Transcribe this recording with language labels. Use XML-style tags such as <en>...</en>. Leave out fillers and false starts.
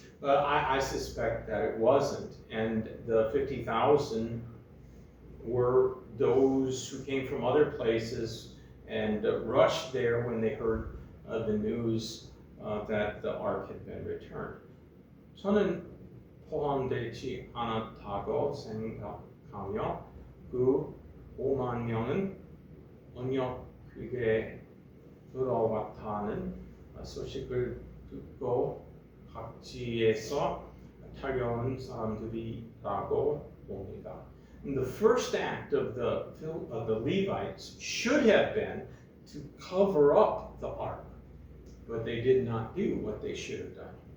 <en>But I suspect that it wasn't, and the 50,000 were those who came from other places and rushed there when they heard the news that the ark had been returned.</en> <ko>저는 포함되지 않았다고 생각하며 그 5만 명은 언약궤에 들어왔다는 소식을 듣고 각지에서 탈려온 사람들이라고 봅니다.</ko> <en>And the first act of the Levites should have been to cover up the ark, but they did not do what they should have done.</en>